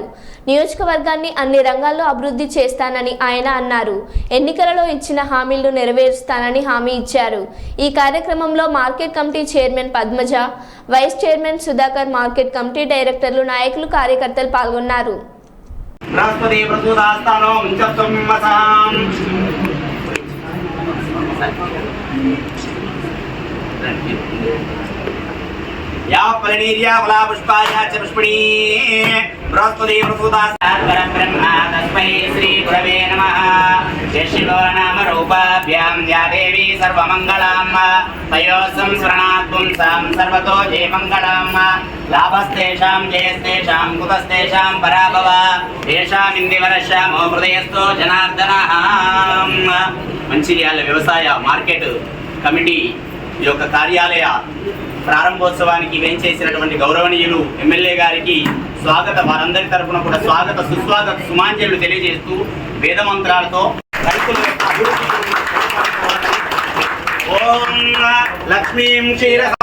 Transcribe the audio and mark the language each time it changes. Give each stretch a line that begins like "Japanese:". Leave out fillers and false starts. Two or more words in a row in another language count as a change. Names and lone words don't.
Telugu: నియోజకవర్గాన్ని అన్ని రంగాల్లో అభివృద్ధి చేస్తానని ఆయన అన్నారు. ఎన్నికలలో ఇచ్చిన హామీలను నెరవేరుస్తానని హామీ ఇచ్చారు. ఈ కార్యక్రమంలో మార్కెట్ కమిటీ చైర్మన్ పద్మజ, వైస్ చైర్మన్ సుధాకర్, మార్కెట్ కమిటీ డైరెక్టర్లు, నాయకులు, కార్యకర్తలు పాల్గొన్నారు.
Sanskrit: या परिणीर्या फला पुष्पाया च पुष्पिणी बृहस्पति प्रसूदास्तात् ब्रह्मा तस्मै श्री गुरवे नमः। जय शिवनाम रूपाभ्यां या देवी सर्वमङ्गलां तयोः संस्मरणात् पुंसां सर्वतो जयमङ्गलां। लाभस्तेषां जयस्तेषां कुतस्तेषां पराभव येषामिन्दिवरश्यामो हृदयस्थो जनार्दनः।
Telugu: మంచిర్యాల వ్యవసాయ మార్కెట్ కమిటీ యొక్క కార్యాలయ ప్రారంభోత్సవానికి వేంచేసినటువంటి గౌరవనీయులు ఎమ్మెల్యే గారికి వారందరి తరఫున కూడా స్వాగత సుస్వాగత సుమాంజలు తెలియజేస్తూ వేద మంత్రాలతో రైతుల యొక్క
Sanskrit: ఓం లక్ష్మీం క్షీర